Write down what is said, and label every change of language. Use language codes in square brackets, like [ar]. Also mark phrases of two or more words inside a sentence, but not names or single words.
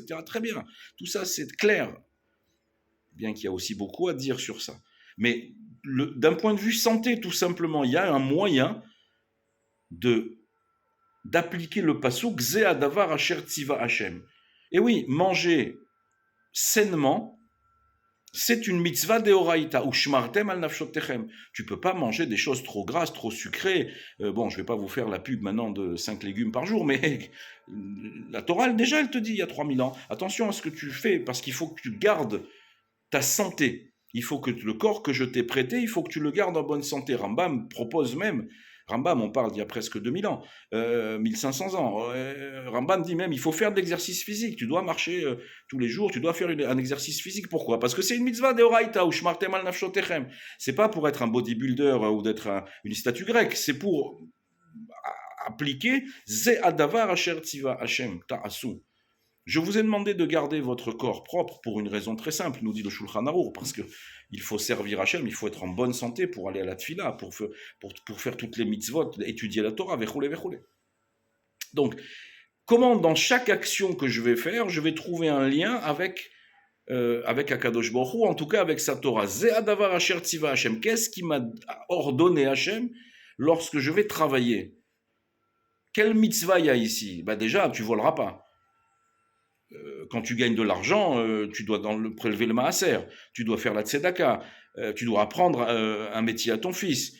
[fr] Très bien, tout ça c'est clair, bien qu'il y a aussi beaucoup à dire sur ça. Mais d'un point de vue santé, tout simplement, il y a un moyen d'appliquer le pasuk [he] זה הדבר אשר צוה השם. [fr] Et oui, manger sainement, c'est une [he] מצוה דאורייתא, [fr] ou [he] שמרתם על נפשותיכם. [fr] Tu peux pas manger des choses trop grasses, trop sucrées. Bon, je vais pas vous faire la pub maintenant de 5 légumes par jour, mais la Torah, déjà, elle te dit il y a 3000 ans, attention à ce que tu fais, parce qu'il faut que tu gardes ta santé. Il faut que le corps que je t'ai prêté, il faut que tu le gardes en bonne santé. Rambam propose même, Rambam, on parle d'il y a presque 2000 ans, 1500 ans. Rambam dit même, il faut faire de l'exercice physique. Tu dois marcher tous les jours, tu dois faire un exercice physique. Pourquoi? Parce que c'est une [he] מצוה דאורייתא, [fr] ou [he] שמרתם על נפשותיכם. [fr] C'est pas pour être un bodybuilder ou d'être une statue grecque, c'est pour appliquer [he] זה הדבר אשר צוה השם תעשו. [fr] Je vous ai demandé de garder votre corps propre pour une raison très simple, nous dit le Shulchan Arour, parce qu'il faut servir Hachem, il faut être en bonne santé pour aller à la tfila, pour faire toutes les mitzvot, étudier la Torah, vechoulé. Donc, comment dans chaque action que je vais faire, je vais trouver un lien avec Akadosh Baruch Hu, en tout cas avec sa Torah. [he] זה הדבר אשר צוה השם. [fr] Qu'est-ce qui m'a ordonné Hachem lorsque je vais travailler? Quelle mitzvah il y a ici? Déjà, tu voleras pas. Quand tu gagnes de l'argent, tu dois prélever le maaser, tu dois faire la tzedaka, tu dois apprendre un métier à ton fils.